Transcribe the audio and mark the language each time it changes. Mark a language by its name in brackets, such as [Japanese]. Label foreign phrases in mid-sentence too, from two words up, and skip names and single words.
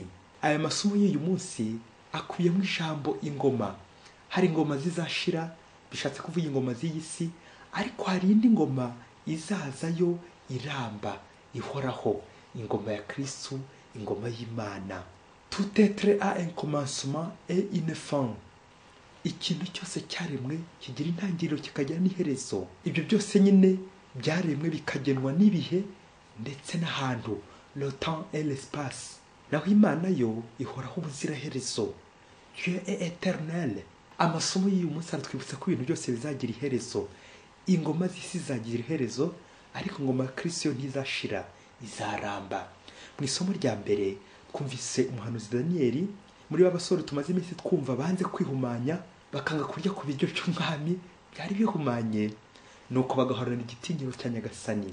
[Kinyarwanda] Aya masomo y'uyu munsi akubiyemo ijambo ingoma. Hari ingoma zizashira, bishatse kuvuga ingoma z'iyi si, ariko hari indi ngoma izazayo iramba, ihoraho, ingoma ya Kristo, ingoma y'Imana. [French] Tout être a un commencement et une fin. [Kinyarwanda] Ikintu cyose cyaremwe kigira intangiriro kikagira n'iherezo. Ibyo byose nyine byaremwe bikagenwa n'ibihe ndetse n'ahantu, [French] le temps et l'espace. [Kinyarwanda] Naho Imana yo ihoraho ubuziraherezo. [French] Dieu est éternel. [Kinyarwanda] Amasomo y'uyu munsi aratwibutsa ko ibintu byose bizagira iherezo. Ingoma z'isi zagira iherezo, ariko ingoma ya Kristo yo ntizashira, izaramba. Mu isomo rya mbere twumvise umuhanuzi Daniyeli, muri b'abasore tumaze iminsi twumva banze kwihumanya, bakanga kurya ku biryo by'umwami byari bihumanye, nuko bagahorana igitinyiro cya Nyagasani.